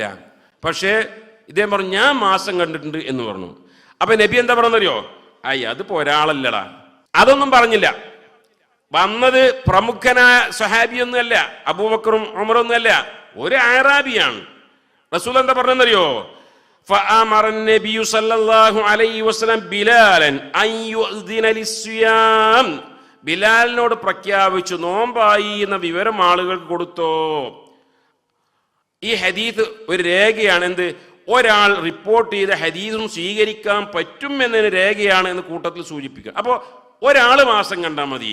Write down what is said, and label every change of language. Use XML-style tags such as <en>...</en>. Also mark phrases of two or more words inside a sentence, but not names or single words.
<ml>പക്ഷേ ഇദ്ദേഹം പറഞ്ഞു ഞാൻ മാസം കണ്ടിട്ടുണ്ട് എന്ന് പറഞ്ഞു. അപ്പൊ നബി എന്താ പറഞ്ഞറിയോ? അതിപ്പോ ഒരാളല്ലടാ. അതൊന്നും പറഞ്ഞില്ല. വന്നത് പ്രമുഖനായ സഹാബിയൊന്നുമല്ല, അബൂബക്കറും ഉമറൊന്നുമല്ല, ഒരു അറാബിയാണ്. റസൂൽ എന്താ പറഞ്ഞെന്നറിയോ?</ml> <ar>فأمر النبي صلى الله عليه وسلم بلالا أن يؤذن للصيام.</ar> <ml>ബിലാലിനോട് പ്രഖ്യാപിച്ചു നോമ്പായി എന്ന വിവരം ആളുകൾക്ക് കൊടുത്തോ. ഈ ഹദീസ് ഒരു രേഖയാണ്. എന്ത്? ഒരാൾ റിപ്പോർട്ട് ചെയ്ത ഹദീസും സ്വീകരിക്കാൻ പറ്റും എന്നതിന് രേഖയാണ് എന്ന് കൂട്ടത്തിൽ സൂചിപ്പിക്കുക. അപ്പോൾ ഒരാൾ മാസം കണ്ടാൽ മതി.</ml>